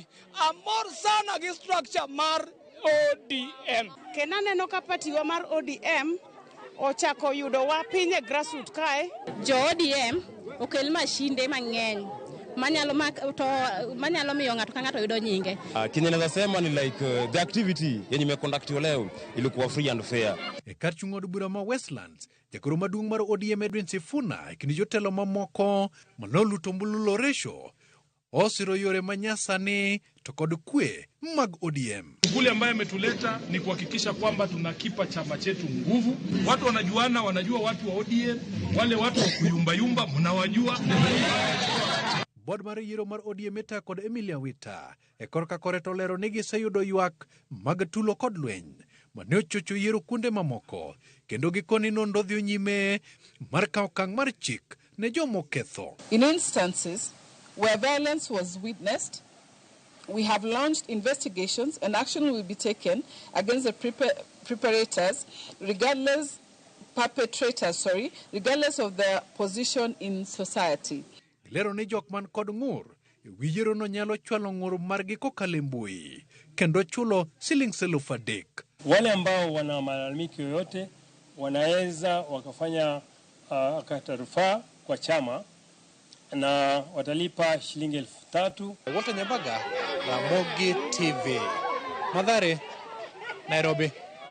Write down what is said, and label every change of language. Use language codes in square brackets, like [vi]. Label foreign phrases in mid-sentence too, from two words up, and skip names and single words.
[luo] Amor sana gi structure mar ODM. Kenaneno ka partiwa mar ODM ochako yudo wa pinye grassroots kae. Jo ODM okel mashinde mang'eny manyalo miyo ng'ato ka ng'ato yudo nyinge. [sw] Kile naweza sema ni [en] like the activity [sw] yenye imeconductiwa leo ilikuwa [en] free and fair. [luo] E kar chung' od bura ma Westlands, jagoro maduong' mar ODM Edwin Sifuna e kinde jotelo mamoko manoluto mbulu Loresho osiro yore manyasani to kod kwe mag ODM. [sw] Shughuli ambayo imetuleta ni kuhakikisha kwamba tunakipa chama chetu nguvu. Watu wanajuana, wanajua watu wa ODM, wale watu wa kuyumbayumba mnawajua. [luo] Bod mar yiero mar ODM eta kod Emilia Wita e korka kore to lero ni giseyudo ywak mag tulo kod lweny mane ochocho yiero kuonde mamoko, kendo gikoni nonro dhi nyime mar kawo okang' mar chik ne jomoketho. [en] In instances where violence was witnessed, we have launched investigations and action will be taken against the perpetrators regardless of their position in society. [luo] Lero ni jok man kod ng'ur wi yiero no nyalo chwalo ng'ur margi kokalo mbui kendo chulo Sh3,000. [sw] Wale ambao wana malalamiko yoyote wanaweza wakafanya kata rufaa kwa chama na watalipa shilingi 3,000. Walter Nyambaga, Ramogi TV, Mathare, Nairobi.